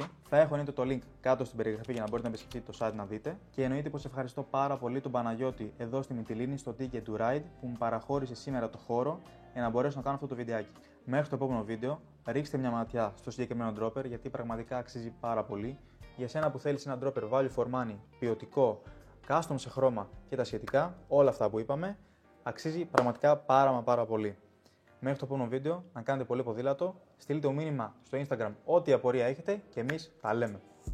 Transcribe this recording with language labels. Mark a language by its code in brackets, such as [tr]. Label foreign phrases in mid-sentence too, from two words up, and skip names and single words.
[el] Θα έχω εννοείται το link κάτω στην περιγραφή για να μπορείτε να επισκεφτείτε το site να δείτε. Και εννοείται πως ευχαριστώ πάρα πολύ τον Παναγιώτη εδώ στη Μυτιλήνη, στο Ticket to Ride, που μου παραχώρησε σήμερα το χώρο για να μπορέσω να κάνω αυτό το βιντεάκι. Μέχρι το επόμενο βίντεο, ρίξτε μια ματιά στο συγκεκριμένο dropper γιατί πραγματικά αξίζει πάρα πολύ. Για σένα που θέλεις ένα dropper [en] value for money, [el] ποιοτικό, custom σε χρώμα και τα σχετικά, όλα αυτά που είπαμε, αξίζει πραγματικά πάρα πολύ. Μέχρι το επόμενο βίντεο, να κάνετε πολύ ποδήλατο, στείλτε το μήνυμα στο Instagram ό,τι απορία έχετε και εμείς τα λέμε.